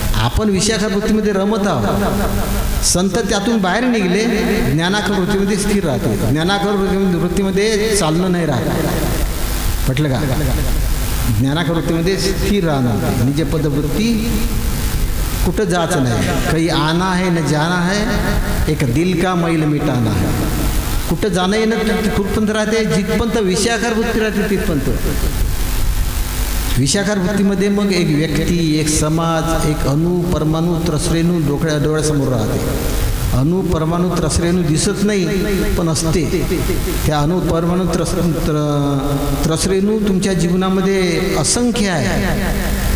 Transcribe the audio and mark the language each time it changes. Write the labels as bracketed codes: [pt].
[mr] आपण विषयाकार वृत्तीमध्ये रमत आहोत. संत त्यातून बाहेर निघले, ज्ञानाकार वृत्तीमध्ये स्थिर राहते. ज्ञानाकार वृत्तीमध्ये चालणं नाही राहत. म्हटलं का ज्ञानाकार वृत्तीमध्ये स्थिर राहणार. निजपद वृत्ती कुठं जायचं नाही. [hi] काही आना है न जाना है, एक दिल का मैल मिटाना है. [mr] कुठं जाणं येणं कुठपर्यंत राहते, जिथपर्यंत विषयाकार वृत्ती राहते तिथपर्यंत. विषयाकार वृत्तीमध्ये मग एक व्यक्ती, एक समाज, एक अणु परमाणु त्रसरेणू डोळ्यासमोर राहते. अणु परमाणु त्रसरेणू दिसत नाही पण असते. त्या अणु परमाणु त्रसरेणू तुमच्या जीवनामध्ये असंख्य आहे.